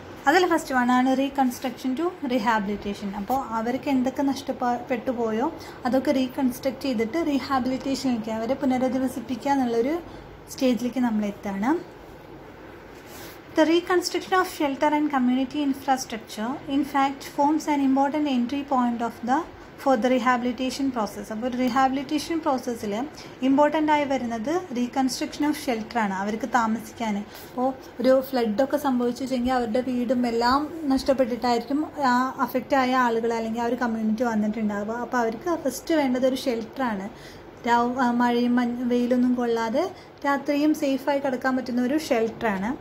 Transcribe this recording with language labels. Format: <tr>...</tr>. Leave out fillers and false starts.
<ml>അതിൽ first വണ്ണാണ് reconstruction to rehabilitation. അപ്പോൾ അവർക്ക് എന്തൊക്കെ നഷ്ടപ്പെട്ടു പോയോ അതൊക്കെ റീകൺസ്ട്രക്ട് ചെയ്തിട്ട് റീഹാബിലിറ്റേഷനിലേക്ക് അവരെ പുനരധിവസിപ്പിക്കുക എന്നുള്ളൊരു സ്റ്റേജിലേക്ക് നമ്മൾ എത്താണ്.</ml> <en>The reconstruction of shelter and community infrastructure, in fact, forms an important entry point for the rehabilitation process.</en> <ml>അപ്പോൾ റീഹാബിലിറ്റേഷൻ പ്രോസസ്സിൽ ഇമ്പോർട്ടൻ്റ് ആയി വരുന്നത് റീകൺസ്ട്രക്ഷൻ ഓഫ് ഷെൽട്ടറാണ്, അവർക്ക് താമസിക്കാൻ. അപ്പോൾ ഒരു ഫ്ലഡൊക്കെ സംഭവിച്ചു വെച്ചെങ്കിൽ അവരുടെ വീടും എല്ലാം നഷ്ടപ്പെട്ടിട്ടായിരിക്കും ആ അഫക്റ്റ് ആയ ആളുകൾ അല്ലെങ്കിൽ ആ ഒരു കമ്മ്യൂണിറ്റി വന്നിട്ടുണ്ടാവുക. അപ്പോൾ അവർക്ക് ഫസ്റ്റ് വേണ്ടത് ഒരു ഷെൽട്ടറാണ്. മഴയും വെയിലൊന്നും കൊള്ളാതെ രാത്രിയും സേഫായി കിടക്കാൻ പറ്റുന്ന ഒരു ഷെൽട്ടറാണ്.</ml>